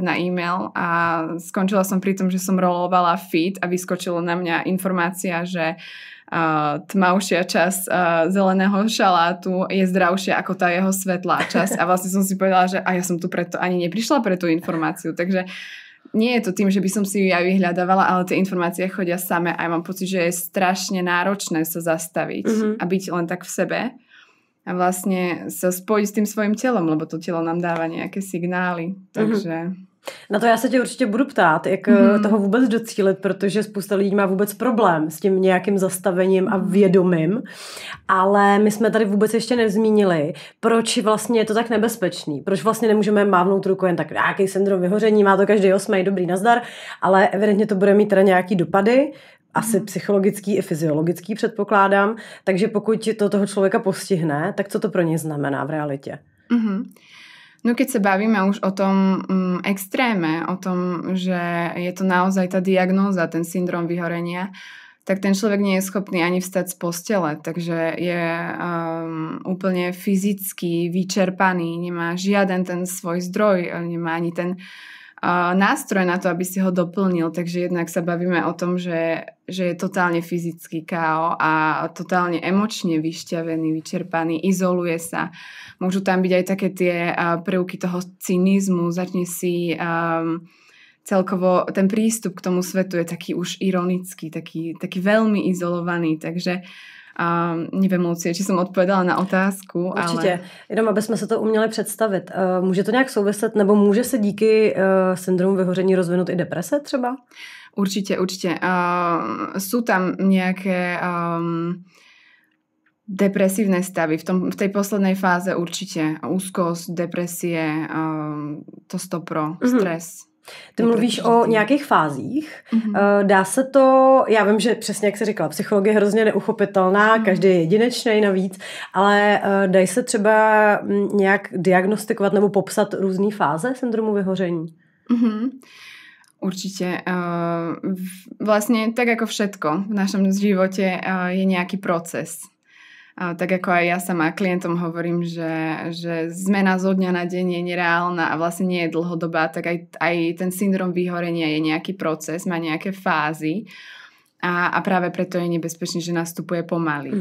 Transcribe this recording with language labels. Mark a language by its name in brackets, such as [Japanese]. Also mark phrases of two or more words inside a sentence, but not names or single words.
[Slovak] na e-mail a skončila som pri tom, že som rolovala feed a vyskočilo na mňa informácia, že tmavšia časť zeleného šalátu je zdravšia ako tá jeho svetlá časť a vlastne som si povedala, že ja som tu preto ani neprišla pre tú informáciu, takže nie je to tým, že by som si ju ja vyhľadávala, ale tie informácie chodia same a ja mám pocit, že je strašne náročné sa zastaviť a byť len tak v sebe a vlastne sa spojiť s tým svojím telom, lebo to telo nám dáva nejaké signály. Takže [Czech] Na to já se tě určitě budu ptát, jak toho vůbec docílit, protože spousta lidí má vůbec problém s tím nějakým zastavením a vědomím, ale my jsme tady vůbec ještě nezmínili, proč vlastně je to tak nebezpečný, proč vlastně nemůžeme mávnout ruku jen tak nějaký syndrom vyhoření, má to každý 8, dobrý nazdar, ale evidentně to bude mít teda nějaký dopady, asi psychologický i fyziologický předpokládám, takže pokud to toho člověka postihne, tak co to pro něj znamená v realitě? [Slovak] No keď sa bavíme už o tom extréme, o tom, že je to naozaj tá diagnóza, ten syndrom vyhorenia, tak ten človek nie je schopný ani vstať z postele, takže je úplne fyzicky vyčerpaný, nemá žiaden ten svoj zdroj, nemá ani ten nástroj na to, aby si ho doplnil, takže jednak sa bavíme o tom, že je totálne fyzický KO a totálne emočne vyšťavený, vyčerpaný, izoluje sa. Môžu tam byť aj také tie prvky toho cynizmu, začne si celkovo ten prístup k tomu svetu je taký už ironický, taký veľmi izolovaný, [Czech] takže nevím, Lucie, či jsem odpovedala na otázku. Určitě. Ale... Jenom, aby jsme se to uměli představit. Může to nějak souviset, nebo může se díky syndromu vyhoření rozvinout i deprese třeba? Určitě. [Slovak] Sú tam nějaké depresívne stavy. V tej poslednej fáze určitě úzkosť, depresie, to 100%, stres. [Czech] Ty mluvíš o nějakých fázích. Dá se to, já vím, že přesně jak jsi říkala, psychologie je hrozně neuchopitelná, každý je jedinečný navíc, ale dají se třeba nějak diagnostikovat nebo popsat různé fáze syndromu vyhoření? [Slovak] Určite. Vlastne tak ako všetko v našom živote je nejaký proces. Tak ako aj ja sama klientom hovorím, že zmena zo dňa na deň je nereálna a vlastne nie je dlhodobá, tak aj ten syndrom vyhorenia je nejaký proces, má nejaké fázy a práve preto je nebezpečný, že nastupuje pomaly.